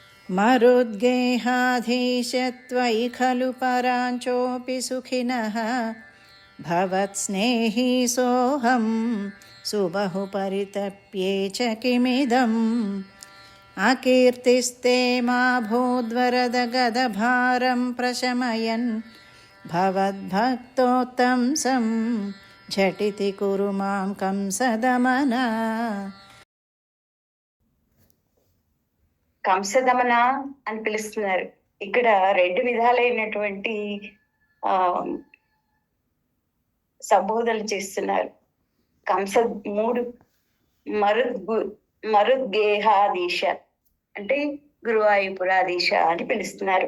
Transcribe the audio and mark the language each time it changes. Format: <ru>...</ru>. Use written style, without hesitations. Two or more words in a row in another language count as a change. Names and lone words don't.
<sa>मरुद्गेहाधीशत्वयि खलु पराञ्चोऽपि सुखिनः भवत्स्नेही सोऽहं सुबहु परितप्ये च किमिदम् अकीर्तिस्ते मा भूद्वरद गदभारं प्रशमयन् भवद्भक्तोत्तंसं झटिति कुरु मां कंसदमन.</sa> <te>కంసదమన అని పిలుస్తున్నారు. ఇక్కడ 2 విధాలైనటువంటి సంబోధనలు చేస్తున్నారు. కంస 3 మరుద్గేహాధీశ అంటే గురువాయూపురాధీశ అని పిలుస్తున్నారు.</te>